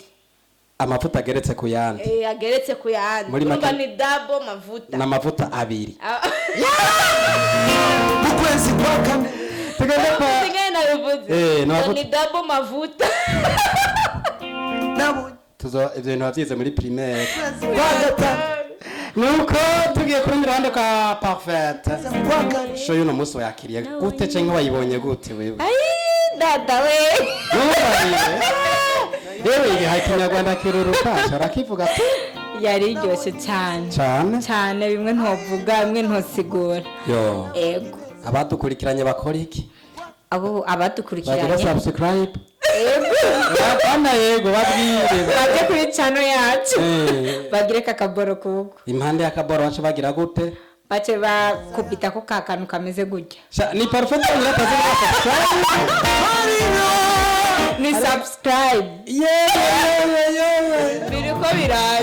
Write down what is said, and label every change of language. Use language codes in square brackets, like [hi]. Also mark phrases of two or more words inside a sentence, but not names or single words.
[rn] amavuta ageretse ku yandi ageretse ku yandi urumva ni double mavuta na mavuta abiri mu kwezi kwa kane tugende kwa Singaye nabivuze. navuze Ni double mavuta. nabonye tuzo ivyo bintu bavyize muri primaire kwezi kwa gatanu nuko tugiye kuri ruhande kwa Parfait kwa kane show y'uno munsi wayakiriye gute canke wayibonye gute wewe Ai, dada we. yewe igihe ikinyarwanda kiruruka arakivuga ati [rw] yari iryoshye cyane cyane [rn] cyane bimwe ntovuga bimwe ntosigura yo ego abadukurikiranye bakora iki abo bagira abadukurikiranye subscribe bana yego babwire baje kuri channel yacu Eh. bagire kakaboro kuko impande y'akaboro bace bagira gute bace bakubita ko kakanu kameze gutya ni Parfait ngira kazi ni subscribe Biriko biraza.